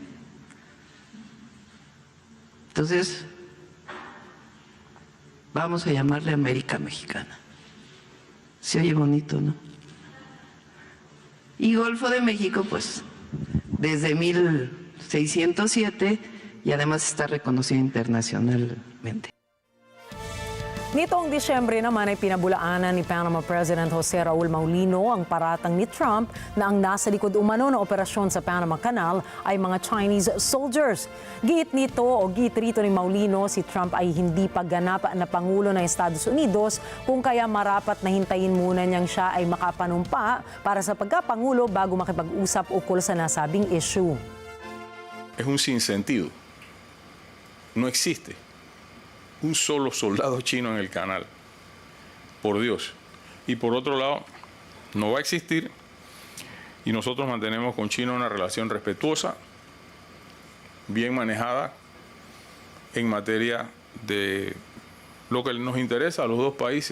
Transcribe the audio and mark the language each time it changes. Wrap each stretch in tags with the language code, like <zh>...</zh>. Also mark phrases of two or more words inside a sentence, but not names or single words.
<es>Entonces, vamos a llamarle América Mexicana. Se oye bonito, ¿no? Y Golfo de México, pues, desde 1607 y además está reconocido internacionalmente.</es> <tl>Nitong Disyembre naman ay pinabulaanan ni Panama President Jose Raul Maulino ang paratang ni Trump na ang nasa likod umano ng operasyon sa Panama Canal ay mga</tl> <en>Chinese soldiers.</en> <tl>Giit rito ni Maulino, si Trump ay hindi pa ganap na Pangulo ng Estados Unidos kung kaya marapat na hintayin muna niyang siya ay makapanumpa para sa pagkapangulo bago makipag-usap ukol sa nasabing issue.</tl> <es>Es un sinsentido. No existe un solo soldado chino en el canal, por Dios. Y por otro lado, no va a existir, y nosotros mantenemos con China una relación respetuosa, bien manejada, en materia de lo que nos interesa a los dos países.</es>